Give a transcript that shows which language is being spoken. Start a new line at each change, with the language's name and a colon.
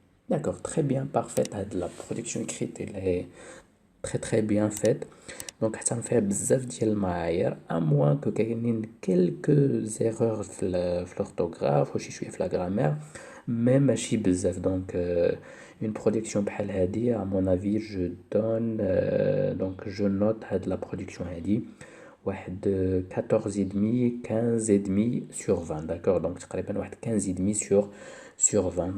French: D'accord, très bien, parfaite. La production écrite, elle est très très bien faite.
Arabic: Donc حتى فيها بزاف ديال المعايير
French: à moins que
Arabic: كاينين quelques erreurs في l'orthographe وشي شويه في la grammaire mais ماشي بزاف.
French: Donc une production
Arabic: بحال هادي
French: à mon avis je donne donc je note هاد la production هادي واحد 14 et demi 15 et demi sur 20. D'accord, donc تقريبا واحد 15 et demi sur 20.